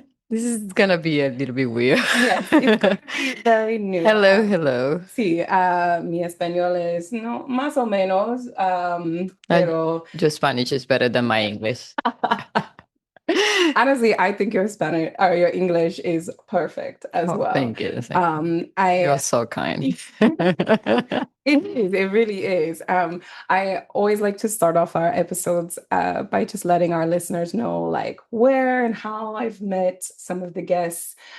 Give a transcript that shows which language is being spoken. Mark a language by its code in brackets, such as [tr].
[en] This is gonna be a little bit weird. Yes, it's going to be very new. Hello, hello. [es] Sí, mi español es no, más o menos, Uh, pero [en] your Spanish is better than my English. honestly, I think your Spanish or your English is perfect as Oh, well. thank you. Thank you. You're I so kind. It really is. I always like to start off our episodes by just letting our listeners know like where and how I've met some of the guests.